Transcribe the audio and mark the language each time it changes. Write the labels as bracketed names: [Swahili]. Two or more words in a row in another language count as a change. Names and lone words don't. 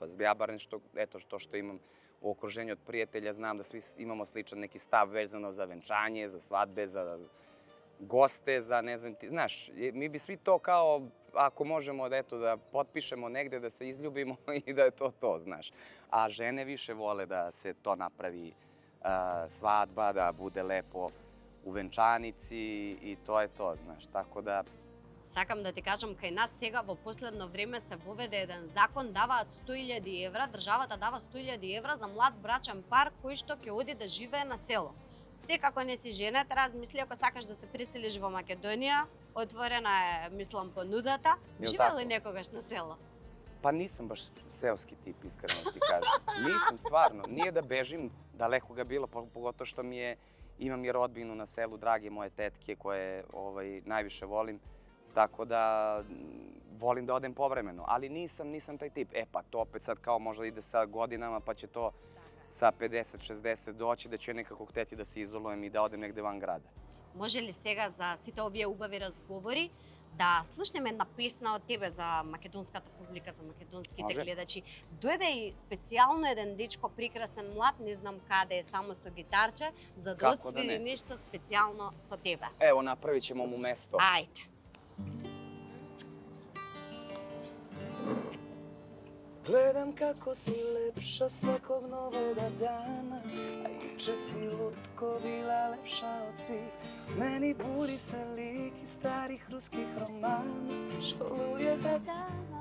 [Serbian] Ja bar nešto, eto što imam u okruženju od prijatelja, znam da svi imamo sličan neki stav vezano za venčanje, za svadbe, za goste, za ne znam ti, znaš, mi bi svi to kao, ako možemo da potpišemo negde, da se izljubimo i da je to, znaš. A žene više vole da se to napravi svadba, da bude lepo u venčanici i to je to, znaš, tako da... [Macedonian] Сакам да ти кажам, кај нас сега во последно време се воведе еден закон, даваат 100.000 евра, државата дава 100.000 евра за млад брачен пар кој што ќе оди да живее на село. Секако не си женет, размисли ако сакаш да се преселиш во Македонија, отворена е, мислам, понудата. Живее ли некогаш на село? [Serbian] Pa nisam baš seoski tip, iskreno ti kažem. Nisam, stvarno. Nije da bežim, daleko ga bilo, pogotovo što imam i rodbinu na selu, drage moje tetke koje najviše volim. Tako da volim da odem povremeno, ali nisam taj tip. Pa to opet sad kao možda ide sa godinama, pa će to sa 50-60 doći, da ću nekako hteti da se izolujem i da odem negde van grada. [Macedonian] Може ли сега за сите овие убави разговори да слушнеме една песна од тебе за македонската публика, за македонските гледачи? Дојде и специјално еден дечко, прекрасен млад, не знам каде е, само со гитарче, за да одсвири нешто специјално со тебе. [Serbian] Evo, napravit ćemo mu mesto. [Macedonian] Ајде. [Serbian] Gledam kako si lepša svakog novoga dana, a juče si lutko bila lepša od svih. Meni budi se lik iz starih ruskih romana, što luje za dana.